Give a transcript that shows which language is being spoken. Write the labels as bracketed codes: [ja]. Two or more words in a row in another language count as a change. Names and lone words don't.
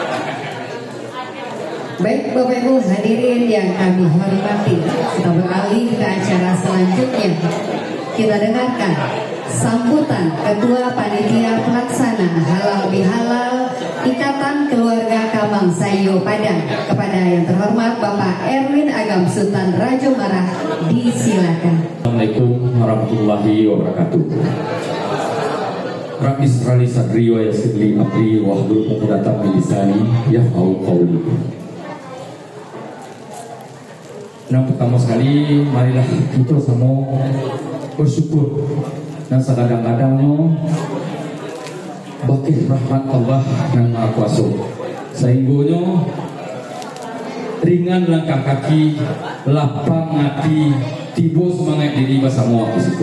[id] Baik Bapak Ibu hadirin yang kami hormati, kita beralih ke acara selanjutnya. Kita dengarkan sambutan Ketua Panitia Pelaksana Halal Bihalal Ikatan Keluarga Kamang Sayo Padang kepada yang terhormat Bapak Erwin Agam Sultan Rajo Marah. Disilakan. [ar] السَّلَامُ عَلَيْكُمْ وَرَحْمَةُ اللهِ وَبَرَكَاتُهُ. رَبِّ اشْرَحْ لِي صَدْرِي وَيَسِّرْ لِي أَمْرِي وَاحْلُلْ عُقْدَةً مِنْ لِسَانِي يَفْقَهُوا قَوْلِي. [id] Nah, pertama sekali marilah kita semua bersyukur dan sekadang-kadangnya bakih rahmat Allah yang Maha Kuasa, sehingga ringan langkah kaki, lapang hati, tiba semangat diri bersama kita.